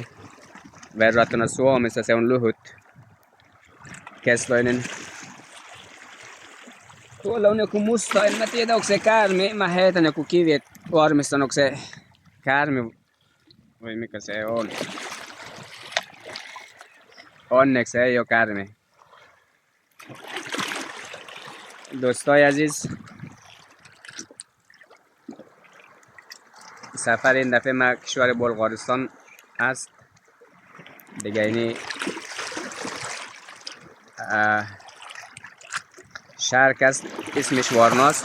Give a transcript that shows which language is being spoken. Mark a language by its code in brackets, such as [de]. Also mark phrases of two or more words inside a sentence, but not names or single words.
[fi] Verrattuna Suomessa se on lyhyt kestoinen. Tuolla on joku musta, en mä tiedä onko se käärme. Mä heitän joku kivi, et varmistan onko se käärme vai mikä se on. Onneksi ei oo käärme. [fa] دوستای عزیز سفر این دفعه ما کشور بلغارستان است دیگه. اینی شهر است اسمش وارناست.